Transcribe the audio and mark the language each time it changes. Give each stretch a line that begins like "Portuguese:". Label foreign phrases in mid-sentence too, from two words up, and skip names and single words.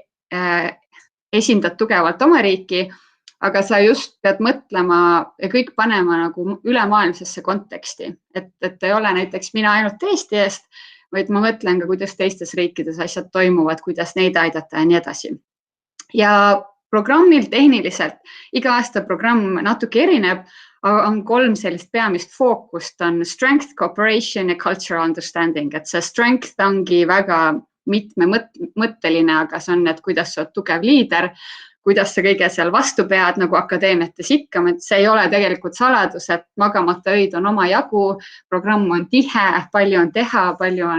Estonian: esindad tugevalt oma riiki, aga sa just pead mõtlema ja kõik panema nagu ülemaailmsesse konteksti, et ei ole näiteks mina ainult Eesti eest, vaid ma mõtlen ka, kuidas teistes riikides asjad toimuvad, kuidas neid aidata ja nii edasi. Ja programmil tehniliselt, iga aasta programm natuke erineb, aga on 3 sellist peamist fookust, on
English: strength, cooperation
Estonian: ja
English: cultural understanding,
Estonian: et see strength ongi väga mitmemõtteline, aga see on, et kuidas sa oled tugev liider, kuidas sa kõige seal vastu pead, nagu akadeemiates ikka, et see ei ole tegelikult saladus, et magamata öid on oma jagu, programm on tihe, palju on teha, palju on